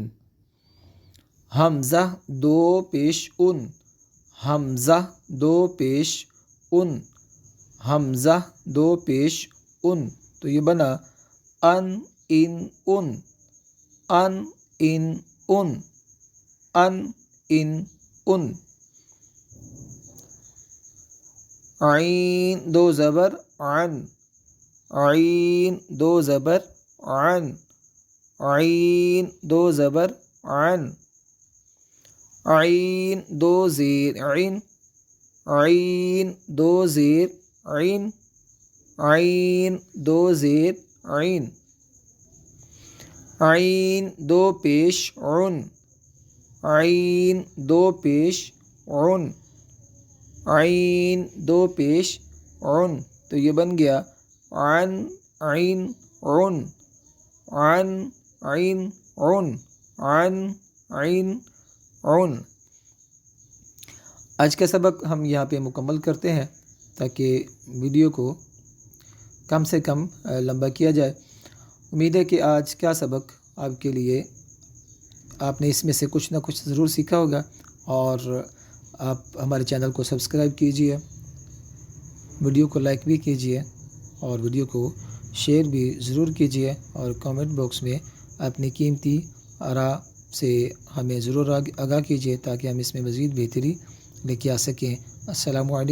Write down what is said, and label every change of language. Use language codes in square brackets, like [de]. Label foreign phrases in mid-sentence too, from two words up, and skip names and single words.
[ur] حمزہ دو پیش ان، حمزہ دو پیش ان، حمزہ دو پیش ان، تو یہ بنا ان ان ان، ان ان ان، ان ان ان۔ عین دو زبر عن، عین دو زبر عن، عین دو زبر عن۔ عین دو زیر عین، عین دو زیر عین، عین دو زیر عین۔ عین دو پیش عن، عین دو پیش عن، عین دو پیش عن، تو یہ بن گیا عن عین عن، عن عین عن، عن عین عن۔ آج کا سبق ہم یہاں پہ مکمل کرتے ہیں تاکہ ویڈیو کو کم سے کم لمبا کیا جائے۔ امید ہے کہ آج کا سبق آپ کے لیے آپ نے اس میں سے کچھ نہ کچھ ضرور سیکھا ہوگا، اور آپ ہمارے چینل کو سبسکرائب کیجئے، ویڈیو کو لائک بھی کیجئے، اور ویڈیو کو شیئر بھی ضرور کیجئے، اور کامنٹ باکس میں اپنی قیمتی آراء سے ہمیں ضرور آگاہ کیجئے تاکہ ہم اس میں مزید بہتری لے کے آ سکیں۔